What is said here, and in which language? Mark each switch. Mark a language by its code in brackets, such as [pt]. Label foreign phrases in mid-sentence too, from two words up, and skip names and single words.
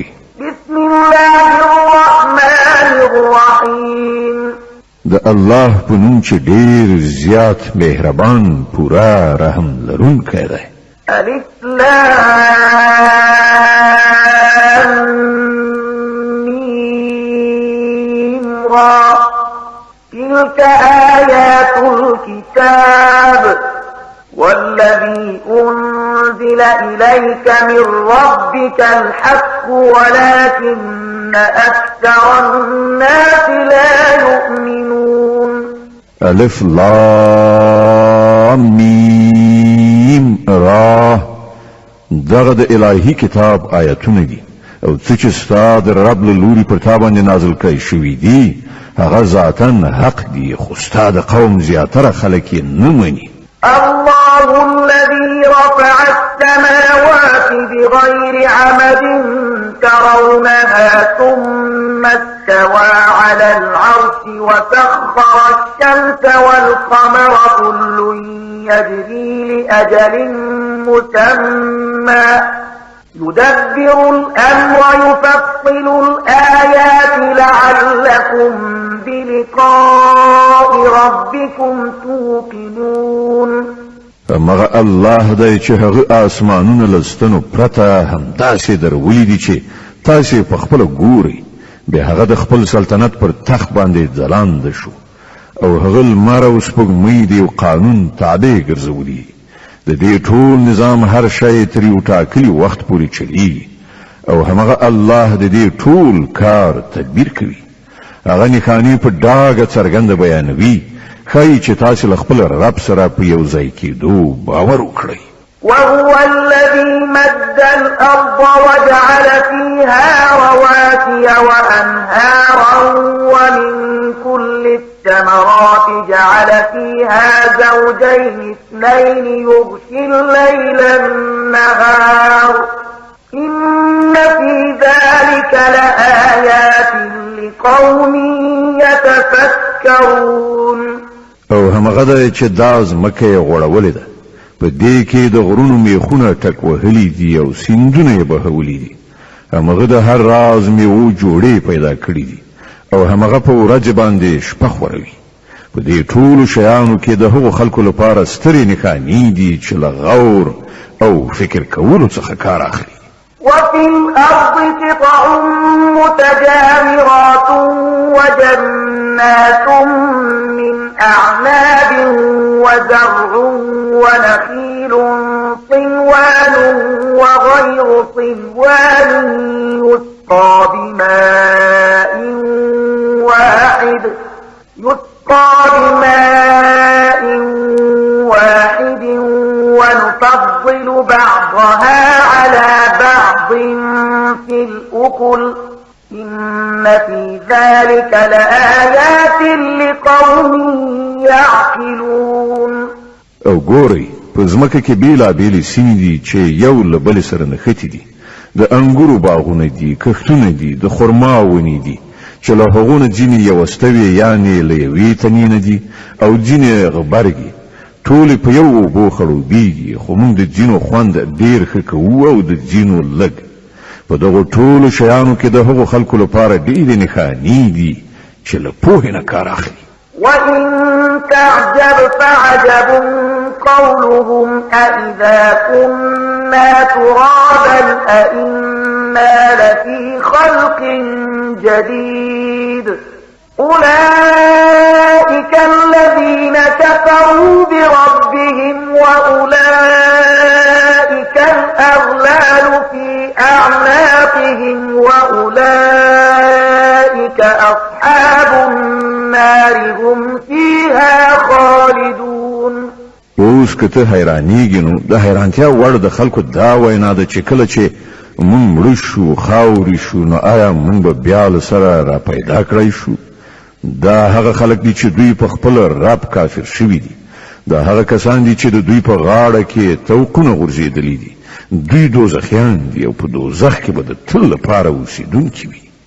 [ar] بسم الله الرحمن الرحیم [ps] د الله په نوم چې ډېر زیات مهربان پورا رحم لرونکی دی [ar] الف لام میم را تلك آيات الكتاب والذي أنزل إليك من ربك الحق ولكن أكثر الناس لا يؤمنون الف لام میم را [ps] دغه د الهي کتاب آیاتونه دي او څه چې ستا د رب له لوري پر تا باندې نازل کړي شوي دي هغه ذاتاً حق دي خو ستا د قوم زیاتره خلک یې نه مني [ar] الله الذي رفع السماوات بغير عمد ترونها ثم استوى على العرش وسخر الشمس والقمر كل يجري لأجل مسمى يدبر الأمر يفصل الآيات لعلكم بلقاء ربكم توقنون [ps] مغه الله دی چې هغه آسمانونه لستنو پرته همداسې درولي دي چې تاسو په خپل ګوري به هغه د خپل سلطنت پر تخت باندې ځلاند شو او هغه لمر او سپوږمۍ دی قانون تابع ګرځولي د دې ټول نظام هر شی تر یو ټاکلي وخت پورې چلیږي او هغه الله د دې ټول کار تدبیر کوي هغه نښانې په ډاګه څرګنده بیانوي ښایي چې تاسو له خپل رب سره په یو ځای کېدو باور وکړئ [ar] وهو الذي مد الأرض وجعل فيها رواسي وأنهارا ومن كل الثمرات جعل فيها زوجين اثنين يغشي الليل النهار إن في ذلك لآيات لقوم يتفكرون [ps] او همغه د چې داز مکه غوړولې ده په دې کې د غرونو میخونه ټک وهلي دي او سیندونه بهولي دي همغه د هر راز میوه جوړې پیدا کړې دي او همغه په ورځ باندې شپه خوروي په دې ټولو شیانو کې د هغو خلکو لپاره سترې نښانې دي چې له غور او فکر کولو څخه کار اخلي [ar] وفي الأرض قطع متجاورات وجنات من أعناب وزرع ونخيل صنوان وغير صنوان يسقى بماء واحد ونفضل بعضها على بعض في الأكل إن في ذلك لآيات لقوم يعقلون [ps] او ګوري په ځمکه کې بیلابیلې سیمې دي چې یو له بل سره نښتي دي د انګورو باغونه دي کښتونه دي د خرما ونې دي چې له هغو نه ځینې یوستوي یعنې له یوې تنې نه دي او ځینې غبرګي ټولې په یو اوبو خړوبېږي خو موږ د ځینو خوند ډېر ښه کوو او د ځینو لږ په دغو ټولو شیانو کې د هغو خلکو لپاره ډېرې نښانې دي چې له پوهې نه کار اخلي [ar] وإن تعجب فعجب قولهم أإذا كنا ترابا أإنا لفي خلق جديد أولئك الذين كفروا بربهم وأولئك الأغلال في أعناقهم وأولئك أصحاب النار هم فيها خالدون [ps] اوس کته حیرانیږي نو د حیرانتیا وړ د خلکو دا وینا ده چې کله چې مونږ مړ شو خاورې شو نو آیا مونږ به بیا له سره را پیدا کړی شو دا هغه خلک دي چې دوی په خپل رب کافر شوي دي دا هغه کسان دي چې د دوی په غاړه کې توقونه غورځېدلي دي دوی دوزخیان دي او په دوزخ کې به د تل لپاره اوسېدونکي وي.